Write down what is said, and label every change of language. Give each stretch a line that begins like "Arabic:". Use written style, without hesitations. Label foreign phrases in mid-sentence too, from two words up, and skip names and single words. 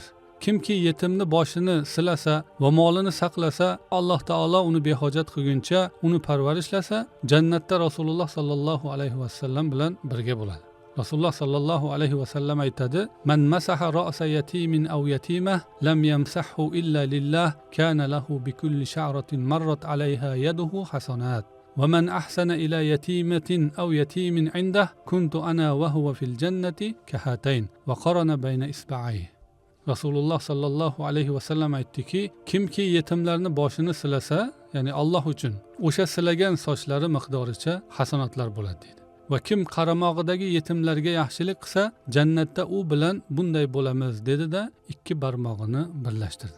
Uzbek: Kimki yetimni boshini silasa va molini saqlasa, Alloh taolo uni behojat qilguncha uni parvarishlasa, jannatda Rasululloh
Arabic: صلى الله عليه وسلم
Uzbek: bilan birga bo'ladi. Rasululloh
Arabic: صلى الله عليه وسلم
Uzbek: aytadi:
Arabic: "من مسح رأس يتيم أو يتيمة لم يمسحه إلا لله كان له بكل شعرة مرت عليها يده حسنات." ومن أحسن إلى يتيمة أو يتيم عنده كنت أنا وهو في الجنة كهاتين وقرن بين إصبعيه.
Uzbek: Rasululloh
Arabic: صلى الله عليه وسلم
Uzbek: aytdiki, kimki yetimlarni boshini silasa, ya'ni Alloh uchun, o'sha silagan sochlari miqdoricha hasanotlar bo'ladi dedi. Va kim qaramog'idagi yetimlarga yaxshilik qilsa, jannatda u bilan bunday bo'lamiz dedi-da, ikki barmog'ini birlashtirdi.